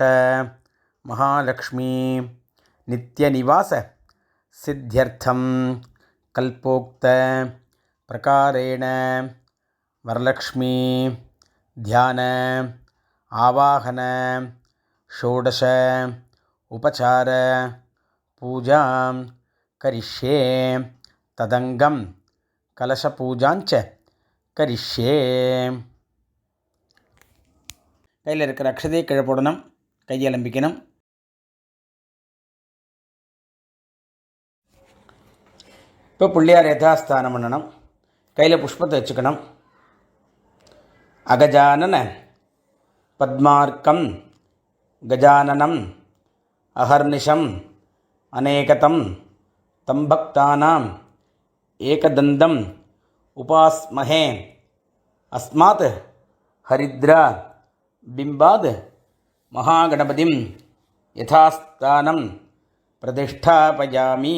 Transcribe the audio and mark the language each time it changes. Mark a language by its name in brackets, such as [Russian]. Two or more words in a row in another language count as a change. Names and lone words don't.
[Sanskrit] महालक्ष्मी नित्यनिवास सिद्ध्यर्थम कल्पोक्त प्रकारेण वरलक्ष्मी ध्यान आवाहन षोडश उपचार पूजा करिष्ये तदंगम कलशपूजांच करिष्ये. [Tamil] கையில் இருக்கிற அக்ஷதையை கீழே போடணும், கையை அலம்பிக்கணும். இப்போ பிள்ளையார் யதாஸ்தானம் பண்ணணும். கையில் புஷ்பத்தை வச்சுக்கணும். [Sanskrit] अगजानन पद्मार्कं गजाननम् अहर्निशम् अनेकदं तम्भक्तानाम् एकदन्तम् उपास्महे अस्मात् हरिद्रा बिम्बात् महागणपतिं यथास्थानं प्रतिष्ठापयामि.